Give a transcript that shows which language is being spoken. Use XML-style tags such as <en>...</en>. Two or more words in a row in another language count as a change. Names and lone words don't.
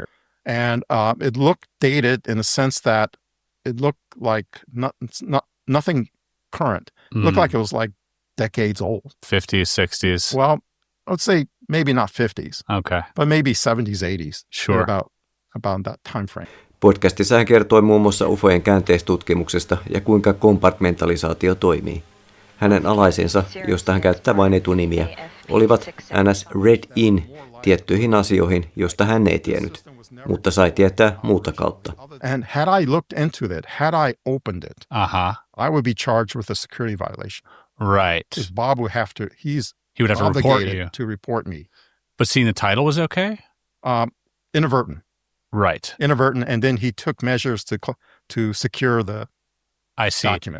<en>And it looked dated in the sense that it looked like nothing current. It looked like it was like decades old. 50s, 60s. Well, I would say maybe not 50s. Okay. But maybe 70s, 80s. Sure. About that time frame.</en> <fi>Podcastissa hän kertoi muun muassa UFOjen käänteistutkimuksesta ja kuinka kompartmentalisaatio toimii. Hänen alaisensa, josta hän käyttää vain etunimiä, olivat ns.</fi> <en>Read in</en> <fi>tiettyihin asioihin, josta hän ei tiennyt, mutta sai tietää muuta kautta.</fi> <en>And had I looked into it, had I opened it, I would be charged with a security violation. Right. Because Bob would have to, he would have to report you. To report me. But seeing the title was okay? Inadvertent. Right. Inadvertent, and then he took measures to secure the document.</en>